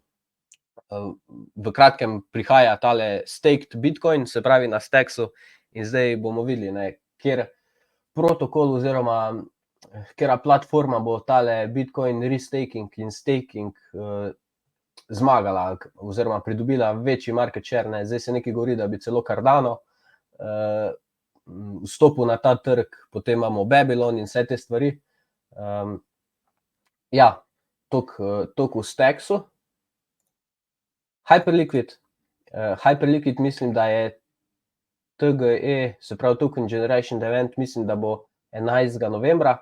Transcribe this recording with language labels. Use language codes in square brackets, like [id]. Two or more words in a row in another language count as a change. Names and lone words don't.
[sl] v kratkem prihaja tale staked Bitcoin, se pravi na Stacksu, in zdaj bomo videli, ne, kjer protokol oziroma kera platforma bo tale Bitcoin restaking in staking zmagala oziroma pridobila večji [en] market share, [sl] ne. Zdaj se nekaj govori, da bi celo Cardano vstopil na ta trg, potem imamo Babylon in vse te stvari. Ja, toliko v Stacksu. Hyperliquid. Hyperliquid mislim, da je TGE, se pravi [en] Token Generation Event, [sl] mislim, da bo 11. novembra.